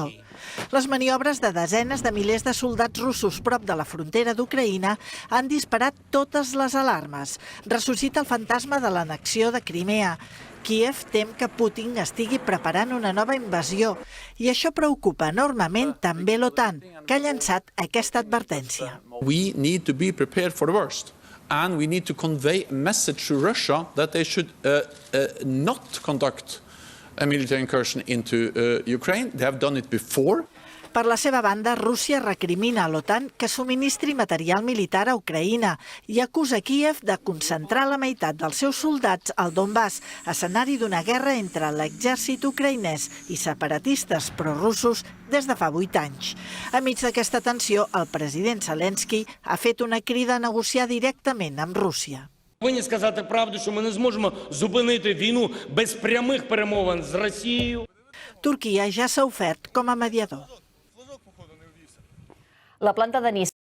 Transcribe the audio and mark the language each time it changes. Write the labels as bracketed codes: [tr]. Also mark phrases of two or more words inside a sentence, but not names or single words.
[ca] Les maniobres de desenes de milers de soldats russos prop de la frontera d'Ucraïna han disparat totes les alarmes. Ressuscita el fantasma de l'annexió de Crimea. Kíev tem que Putin estigui preparant una nova invasió i això preocupa enormement també l'OTAN, que ha llançat aquesta advertència. [en] We need to be prepared for the worst. And we need to convey a message to Russia that they should not conduct a military incursion into Ukraine. They have done it before. [ca] Per la seva banda, Rússia recrimina a l'OTAN que subministri material militar a Ucraïna i acusa Kíev de concentrar la meitat dels seus soldats al Donbass, escenari d'una guerra entre l'exèrcit ucraïnès i separatistes prorussos des de fa 8 anys. Enmig d'aquesta tensió, el president Zelensky ha fet una crida a negociar directament amb Rússia. [uk] Повинні сказати правду, що ми не зможемо зупинити війну без прямих перемовин з Росією. [ca] Turquia ja s'ha ofert com a mediador. La planta de Nissan